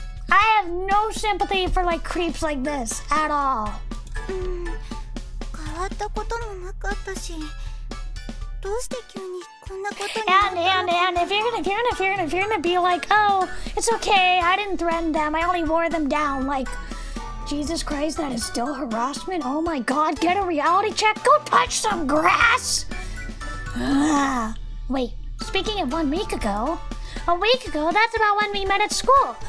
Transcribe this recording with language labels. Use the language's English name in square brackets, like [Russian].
[English] I have no sympathy for like creeps like this at all. [Japanese] 変わったこともなかったし、どうして急にこんなことになったの [English] And if you're gonna be like, oh, it's okay, I didn't threaten them, I only wore them down, like, Jesus Christ, that is still harassment. Oh my God, get a reality check. Go touch some grass. Wait, speaking of 1 week ago, a week ago, that's about when we met at school.